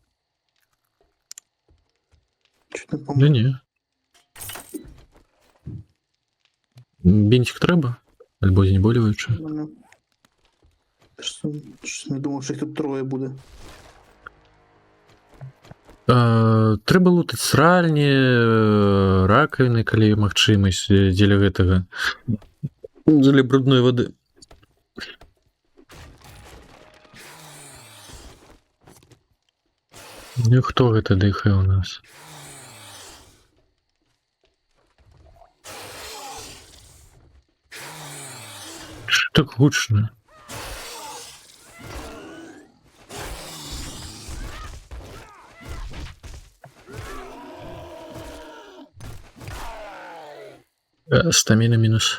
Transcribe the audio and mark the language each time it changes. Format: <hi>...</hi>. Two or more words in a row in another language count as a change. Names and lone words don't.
<ru>Чуть не Да помню.</ru> <uk>ні. Бінтик треба? Альбо знеболюючи. Щось не думав, що їх тут троє буде.</uk> <be>Треба лутати сральні, раковини, калі є магчымасць дзеля гэтага. Дзеля брудной воды. Ну хто гэта дыхае у нас?</be> <uk>Що так гучно? Стаміна мінус.</uk>